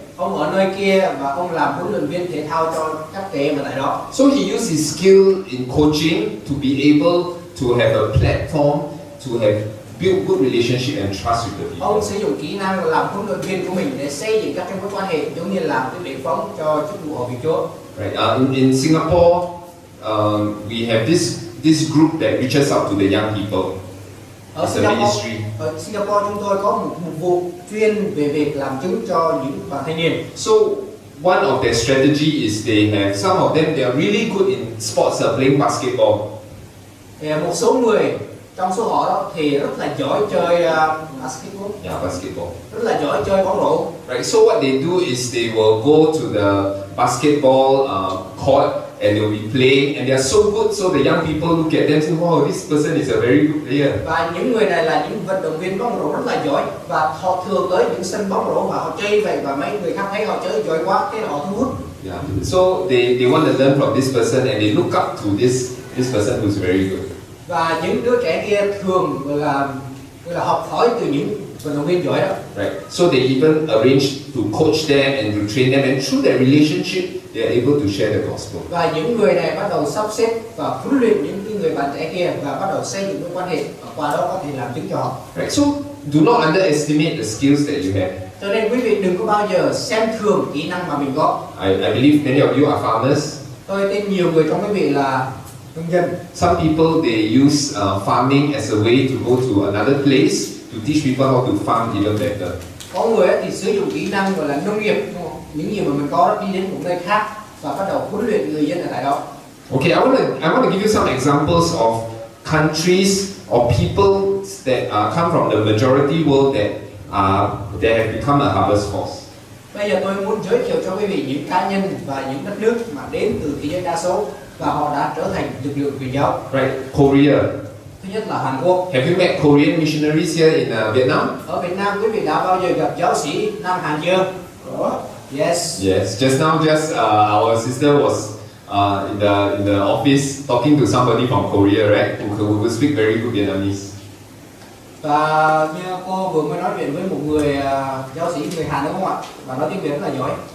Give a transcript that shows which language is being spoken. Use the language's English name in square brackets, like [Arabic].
[Vietnamese] Ông ở nơi kia và ông làm huấn luyện viên thể thao cho các trẻ em ở tại đó. [English] So he used his skill in coaching to be able to have a platform to have build good relationship and trust with the people. [Vietnamese] Ông sử dụng kỹ năng làm huấn luyện viên của mình để xây dựng các mối quan hệ, giống như làm cái bệ phóng cho chức vụ ở Việt Chúa. [English] Right. In Singapore, we have this group that reaches out to the young people. [Vietnamese] Ở Singapore chúng tôi có một vụ chuyên về việc làm chứng cho những bạn thanh niên. [English] So one of their strategy is they have some of them they are really good in sports, playing basketball. [Vietnamese] Một số người trong số họ đó thì rất là giỏi chơi basketball. [English] Yeah, basketball. [Vietnamese] Rất là giỏi chơi bóng rổ. [English] Right. So what they do is they will go to the basketball court and they will be playing, and they are so good. So the young people look at them and say, "Wow, this person is a very good player." [Vietnamese] Và những người này là những vận động viên bóng rổ rất là giỏi, và họ thường tới những sân bóng rổ và họ chơi vậy, và mấy người khác thấy họ chơi giỏi quá, thế là họ thu hút. [English] Yeah. So they want to learn from this person and they look up to this person who's very good. [Vietnamese] Và những đứa trẻ kia thường là học hỏi từ những vận động viên giỏi đó. [English] Right. So they even arrange to coach them and to train them, and through their relationship, they are able to share the gospel. [Vietnamese] Và những người này bắt đầu sắp xếp và huấn luyện những cái người bạn trẻ kia, và bắt đầu xây dựng mối quan hệ, và qua đó có thể làm chứng cho họ. [English] Right. So do not underestimate the skills that you have. [Vietnamese] Cho nên quý vị đừng có bao giờ xem thường kỹ năng mà mình có. [English] I believe many of you are farmers. [Vietnamese] Tôi tin nhiều người trong quý vị là nông dân. [English] Some people they use farming as a way to go to another place to teach people how to farm even better. [Vietnamese] Có người thì sử dụng kỹ năng gọi là nông nghiệp, những gì mà mình có đó, đi đến một nơi khác và bắt đầu huấn luyện người dân ở tại đó. [English] Okay, I want to give you some examples of countries or people that come from the majority world that have become a harvest force. [Vietnamese] Bây giờ tôi muốn giới thiệu cho quý vị những cá nhân và những đất nước mà đến từ thế giới đa số và họ đã trở thành lực lượng truyền giáo. [English] Right, Korea. [Vietnamese] Thứ nhất là Hàn Quốc. [English] Have you met Korean missionaries here in Vietnam? [Vietnamese] Ở Việt Nam quý vị đã bao giờ gặp giáo sĩ Nam Hàn chưa? Có. [English] Yes. Yes. Just now, our sister was in the office talking to somebody from Korea, right? Who speak very good Vietnamese. [Vietnamese] Và như cô vừa mới nói chuyện với một người giáo sĩ người Hàn đúng không ạ? Và nói tiếng Việt rất là giỏi.